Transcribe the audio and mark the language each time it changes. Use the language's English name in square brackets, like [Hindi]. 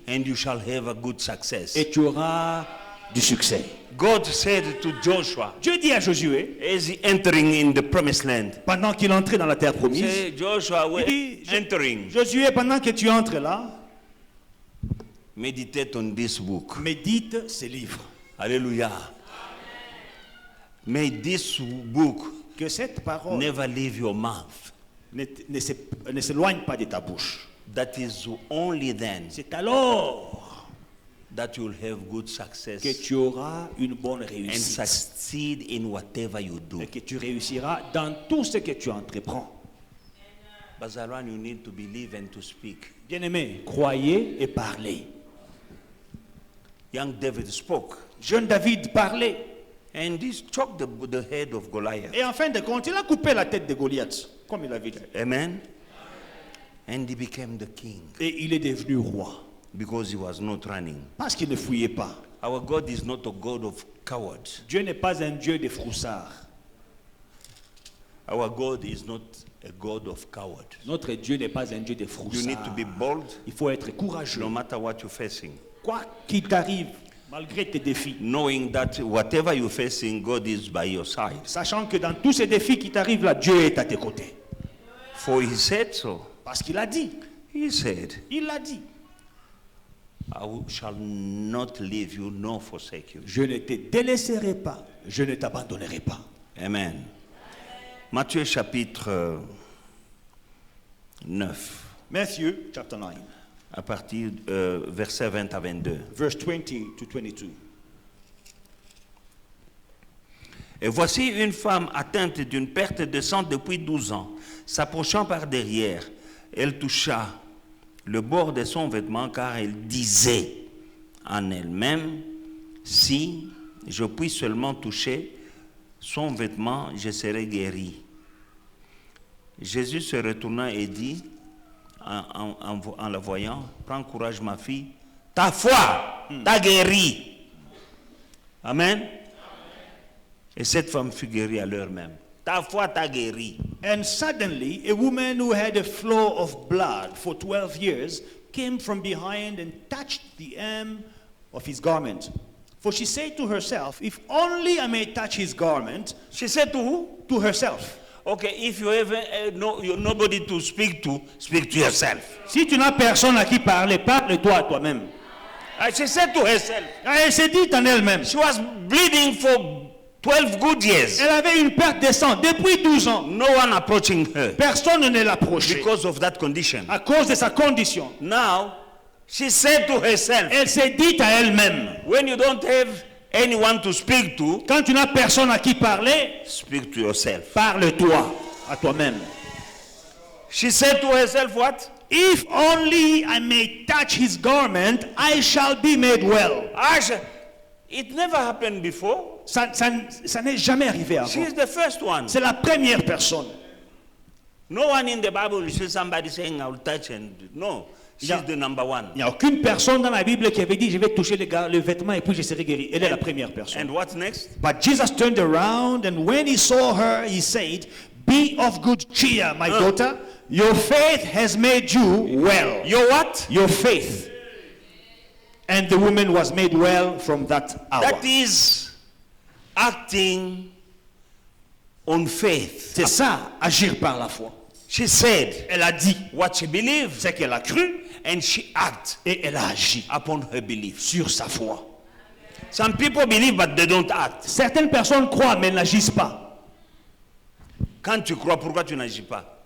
[English] and you shall have a good success. [French] Et tu auras du succès. [English] God said to Joshua, [French] Dieu dit à Josué, [English] as he entering in the promised land, [French] pendant qu'il entrait dans la terre promise, [English] say, Joshua, we're [French] Il dit, [English] entering. [French] Josué, pendant que tu entres là, [English] Meditate on this book. [French] Médite ces livres. [English] Hallelujah. May this book [French] Que cette parole [English] never leave your mouth. [French] ne s'éloigne pas de ta bouche. [English] That is only then [French] C'est alors [English] that you'll have good success [French] que tu auras une bonne [English] and [French] réussite. [English] succeed in whatever you do. [French] Et que tu réussiras dans tout ce que tu entreprends. [English] Bazaran, you need to believe and to speak. [French] Bien-aimés, croyez et parlez. [English] Young David spoke, [French] Jeune David parlait. [English] and he choked the head of Goliath. [French] Et en fin de compte, il a coupé la tête de Goliath, comme il avait dit. [English] Amen. And he became the king [French] Et il est devenu roi. [English] because he was not running. [French] Parce qu'il ne fouillait pas. [English] Our God is not a God of cowards. [French] Dieu n'est pas un Dieu des froussards. [English] Our God is not a God of cowards. [French] Notre Dieu n'est pas un Dieu des [English] You need to [French] froussards. [English] be bold [French] Il faut être courageux. [English] no matter what you're facing. [French] Quoi qu'il t'arrive, malgré tes défis. [English] Knowing that whatever you're facing, God is by your side. [French] Sachant que dans tous ces défis qui t'arrivent là, Dieu est à tes côtés. [English] For he said so. [French] Parce qu'il a dit. [English] He said, [French] Il l'a dit. [English] I shall not leave you nor forsake you. [French] Je ne te délaisserai pas. Je ne t'abandonnerai pas. Amen. Matthieu chapitre 9, [English] Matthieu chapter 9, [French] à partir verset 20 à 22. [English] verse 20 to 22. [French] Et voici une femme atteinte d'une perte de sang depuis 12 ans. S'approchant par derrière, elle toucha le bord de son vêtement car elle disait en elle-même, si je puis seulement toucher son vêtement, je serai guéri. Jésus se retourna et dit, en la voyant, prends courage ma fille, ta foi t'a guéri. Amen. Et cette femme fut guérie à l'heure même. Ta foi t'a guéri. [English] And suddenly, a woman who had a flow of blood for 12 years came from behind and touched the hem of his garment. For she said to herself, if only I may touch his garment. She said to who? To herself. Okay, if you ever nobody to speak to yourself. [French] Si tu n'as personne à qui parler, parle-toi à toi-même. [English] She said to herself. [French] Elle s'est dit en elle-même. [English] She was bleeding for 12 good years. [French] Elle avait une perte de sang depuis 12 ans. [English] No one approaching her [French] Personne ne l'approchait [English] because of that condition. [French] à cause de sa condition. [English] Now, she said to herself, [French] Elle s'est dit à elle-même. [English] when you don't have anyone to speak to, [French] Quand tu n'as personne à qui parler, [English] speak to yourself. [French] parle-toi à toi-même. [English] She said to herself what? If only I may touch his garment, I shall be made well. It never happened before. [French] Ça n'est jamais arrivé [English] She [French] avant. [English] is the first one. [French] C'est la première personne. [English] No one in the Bible you see somebody saying I will touch and no. She's Yeah. the number one. [French] Il n'y a aucune personne dans la Bible qui avait dit je vais toucher le vêtement et puis je serai guéri. Elle est la première personne. [English] And what's next? But Jesus turned around and when he saw her, he said, be of good cheer, my daughter. Your faith has made you well. Your what? Your faith. And the woman was made well from that hour. That is acting on faith. [French] C'est ça, agir par la foi. [English] She said [French] Elle a dit [English] what she believed [French] ce qu'elle a cru [English] and she acted [French] et elle a agi [English] upon her belief. [French] sur sa foi. [English] Some people believe but they don't act. [French] Certaines personnes croient mais n'agissent pas. Quand tu crois, pourquoi tu n'agis pas?